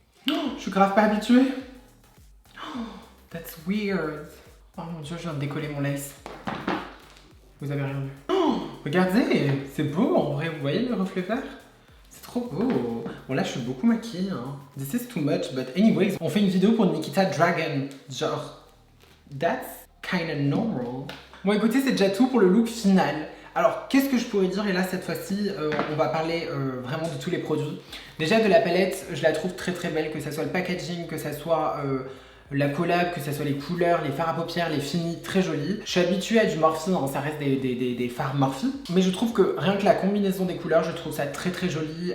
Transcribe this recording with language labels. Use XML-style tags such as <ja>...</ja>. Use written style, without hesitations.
<fr>Oh, je suis grave pas habituée. Oh,</fr> <en>that's weird.</en> <fr>Oh mon dieu, je viens de décoller mon lace. Vous avez rien vu. Oh, regardez, c'est beau en vrai, vous voyez le reflet vert? C'est trop beau. Bon là, je suis beaucoup maquillée. Hein.</fr> <en>This is too much, but anyways,</en> <fr>on fait une vidéo pour Nikita Dragun.</fr> <en>Genre, that's kinda normal.</en> <fr>Bon écoutez, c'est déjà tout pour le look final. Alors, qu'est-ce que je pourrais dire? Et là, cette fois-ci, on va parler vraiment de tous les produits. Déjà, de la palette, je la trouve très très belle, que ça soit le packaging, que ça soit la collab, que ça soit les couleurs, les fards à paupières, les finis, très jolis. Je suis habituée à du Morphe, hein, ça reste des fards Morphe. Mais je trouve que rien que la combinaison des couleurs, je trouve ça très très joli.</fr>